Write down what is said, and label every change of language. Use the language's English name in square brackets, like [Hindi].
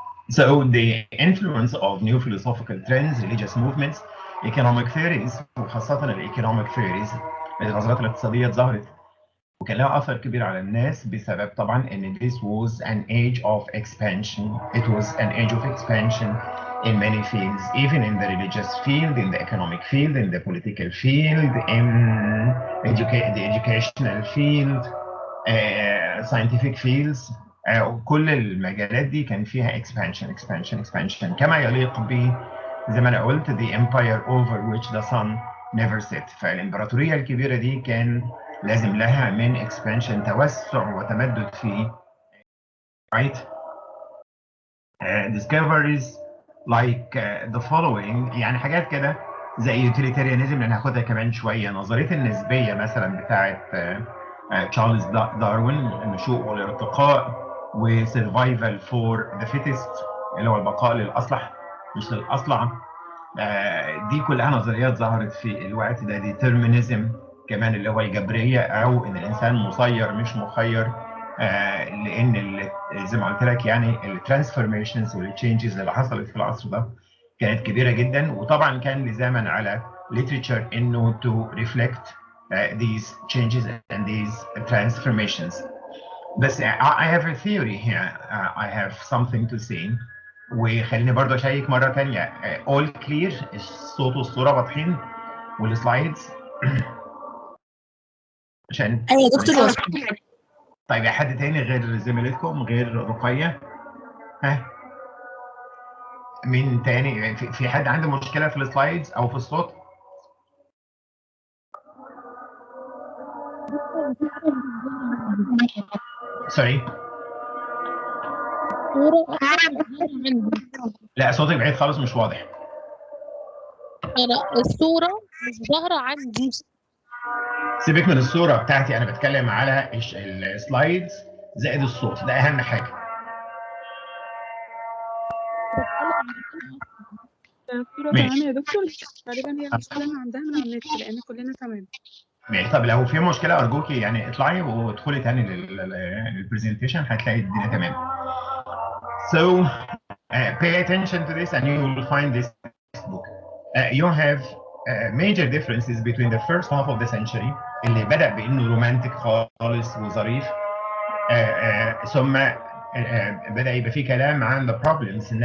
[English] So the influence of new philosophical trends, religious movements, economic theories، [Arabic] وخاصة الايكونوميك theories، النظريات الاقتصادية ظهرت وكان لها أثر كبير على الناس بسبب طبعا إن [English] this was an age of expansion. It was an age of expansion in many fields, even in the religious field, in the economic field, in the political field, in the educational field, scientific fields. [Arabic] كل المجالات دي كان فيها expansion كما يليق ب زي ما انا قلت [English] the empire over which the sun never set. [Arabic] فالامبراطوريه الكبيره دي كان لازم لها من expansion توسع وتمدد فيه. [English] Right? Discoveries like the following، [Arabic] يعني حاجات كده زي utilitarianism اللي هناخدها كمان شويه، نظريه النسبيه مثلا بتاعه تشارلز داروين، النشوء والارتقاء، وسرفايفل فور ذا فيتست اللي هو البقاء للاصلح مش للاصلع. دي كلها نظريات ظهرت في الوقت ده. ديترمينيزم كمان اللي هو الجبريه، او ان الانسان مسير مش مخير، لان زي ما قلت لك يعني الترانسفورميشنز والتشينجز اللي حصلت في العصر ده كانت كبيره جدا، وطبعا كان لزاما على literature انه [English] to reflect these changes and these transformations. [Arabic] بس [English] I have a theory here. I have something to say. [Arabic] وخليني برضه اشيك مره ثانيه. [English] all clear، [Arabic] الصوت والصوره واضحين والسلايدز عشان ايوه يا دكتور. طيب يا حد تاني غير زميلتكم غير رقية؟ ها؟ مين تاني؟ في حد عنده مشكلة في السلايدز أو في الصوت؟ سوري. لا صوتك بعيد خالص مش واضح. أنا الصورة مش ظاهرة عندي. سيبك من الصورة بتاعتي، أنا بتكلم على السلايدز زائد الصوت، ده اهم حاجه. دكتورة تمام ماشي يا دكتور، تقريبا هي المشكلة إن عندها من على النت لأن كلنا تمام. ماشي. طب لو في مشكله ارجوكي يعني اطلعي وادخلي تاني للبرزنتيشن هتلاقي الدنيا تمام. [English] So pay attention to this and you will find this book. You have major differences between the first half of the century [Arabic] اللي بدأ بإنه رومانتك خالص وظريف، ثم بدأ يبقى فيه كلام عن [English] the problems.